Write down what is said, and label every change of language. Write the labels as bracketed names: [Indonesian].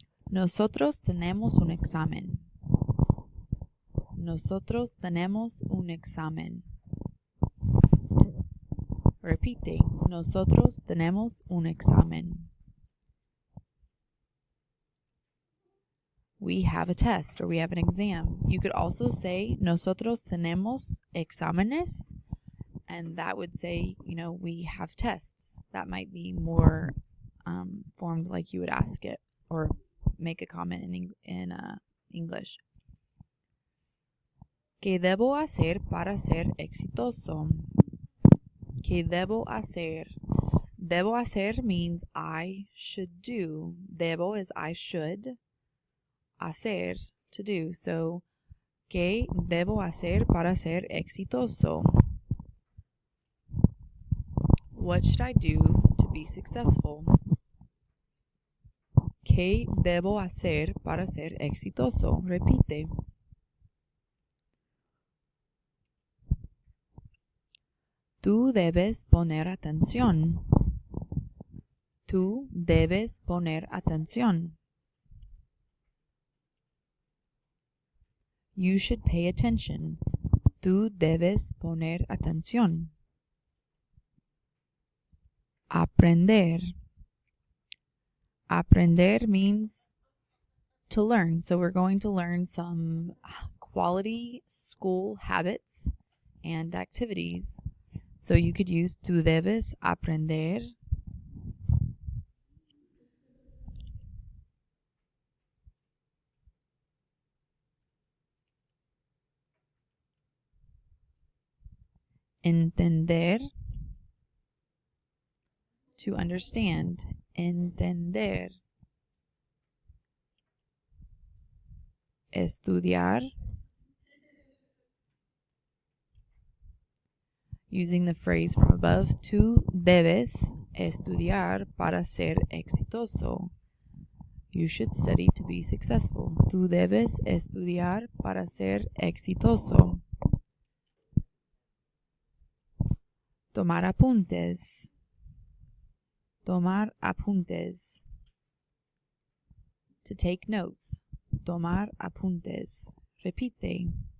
[Spanish] Nosotros tenemos un examen. Nosotros tenemos un examen. Repite. Nosotros tenemos un examen. [English] We have a test or we have an exam. You could also say nosotros tenemos exámenes, and that would say, we have tests. That might be more formed like you would ask it or make a comment in English. [Spanish] ¿Qué debo hacer para ser exitoso? ¿Qué debo hacer? Debo hacer means I should do. [English] Debo is I should. Hacer, to do. [Spanish] So, ¿qué debo hacer para ser exitoso? [English] What should I do to be successful? [Spanish] ¿Qué debo hacer para ser exitoso? Repite. Tú debes poner atención. Tú debes poner atención. [English] You should pay attention. [Spanish] Tú debes poner atención. Aprender. [English] Aprender means to learn. So we're going to learn some quality school habits and activities. So you could use tú debes aprender. [Spanish] Entender. [English] To understand. Entender. [Spanish] Estudiar. Using the phrase from above, tú debes estudiar para ser exitoso. [English] You should study to be successful. [Spanish] Tú debes estudiar para ser exitoso. Tomar apuntes. Tomar apuntes. [English] To take notes. Tomar apuntes. Repite.